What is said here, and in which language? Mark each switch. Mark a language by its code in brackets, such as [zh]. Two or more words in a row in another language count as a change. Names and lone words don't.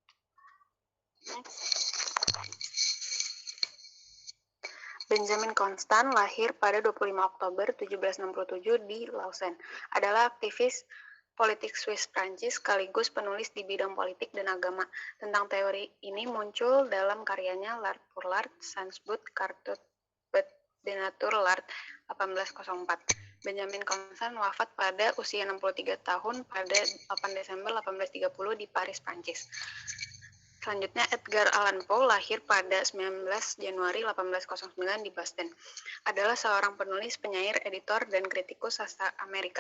[id] Benjamin Constant lahir pada 25 Oktober 1767 di Lausanne. Adalah aktivis politik Swiss Prancis sekaligus penulis di bidang politik dan agama. Tentang teori ini muncul dalam karyanya L'Art pour l'Art, Sans but Cartot de Nature l'Art 1804. Benjamin Constant wafat pada usia 63 tahun pada 8 Desember 1830 di Paris, Prancis. Selanjutnya Edgar Allan Poe lahir pada 19 Januari 1809 di Boston. Adalah seorang penulis, penyair, editor, dan kritikus sastra Amerika.